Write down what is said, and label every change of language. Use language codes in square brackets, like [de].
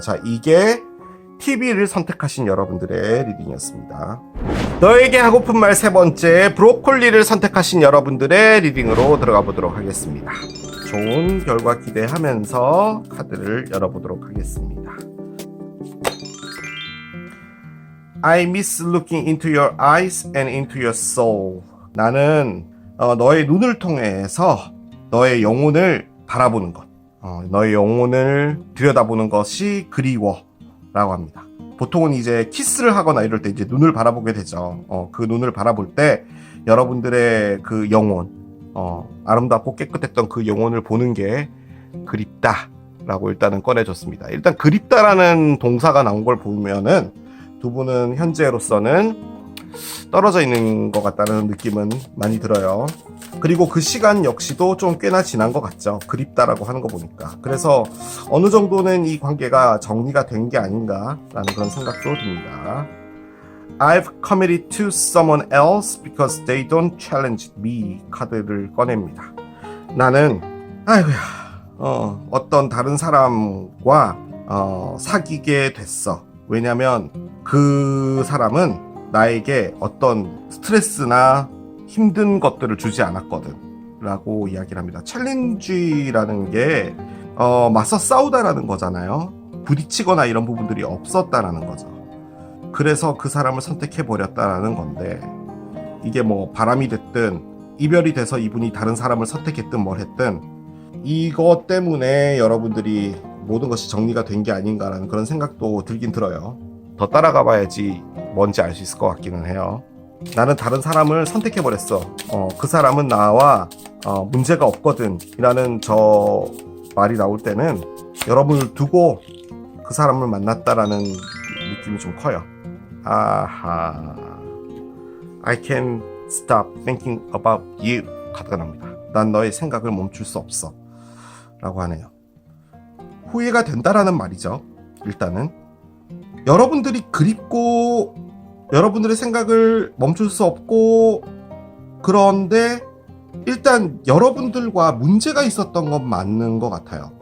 [ko] 자, 이게 TV를 선택하신 여러분들의 리딩이었습니다. 너에게 하고픈 말 3번째, 브로콜리를 선택하신 여러분들의 리딩으로 들어가 보도록 하겠습니다. 좋은 결과 기대하면서 카드를 열어보도록 하겠습니다. [en] I miss looking into your eyes and into your soul. [ko] 나는 너의 눈을 통해서 너의 영혼을 바라보는 것, 너의 영혼을 들여다보는 것이 그리워 라고 합니다. 보통은 이제 키스를 하거나 이럴 때 이제 눈을 바라보게 되죠. 그 눈을 바라볼 때 여러분들의 그 영혼, 아름답고 깨끗했던 그 영혼을 보는 게 그립다 라고 일단은 꺼내줬습니다. 일단 그립다라는 동사가 나온 걸 보면은 두 분은 현재로서는 떨어져 있는 것 같다는 느낌은 많이 들어요. 그리고 그 시간 역시도 좀 꽤나 지난 것 같죠. 그립다라고 하는 거 보니까. 그래서 어느 정도는 이 관계가 정리가 된 게 아닌가라는 그런 생각도 듭니다. [en] I've committed to someone else because they don't challenge me [ko] 카드를 꺼냅니다. 나는 어떤 다른 사람과 사귀게 됐어. 왜냐면 그 사람은 나에게 어떤 스트레스나 힘든 것들을 주지 않았거든 라고 이야기를 합니다. 챌린지라는 게 맞서 싸우다라는 거잖아요. 부딪히거나 이런 부분들이 없었다라는 거죠. 그래서 그 사람을 선택해버렸다라는 건데, 이게 뭐 바람이 됐든 이별이 돼서 이분이 다른 사람을 선택했든 뭘 했든 이것 때문에 여러분들이 모든 것이 정리가 된 게 아닌가라는 그런 생각도 들긴 들어요. 더 따라가 봐야지 뭔지 알 수 있을 것 같기는 해요. 나는 다른 사람을 선택해버렸어. 그 사람은 나와 문제가 없거든 이라는 저 말이 나올 때는 여러분을 두고 그 사람을 만났다라는 느낌이 좀 커요. [en] 아하, I can't stop thinking about you [ko] 카드가 납니다. 난 너의 생각을 멈출 수 없어 라고 하네요. 후회가 된다라는 말이죠. 일단은 여러분들이 그립고 여러분들의 생각을 멈출 수 없고, 그런데 일단 여러분들과 문제가 있었던 건 맞는 것 같아요.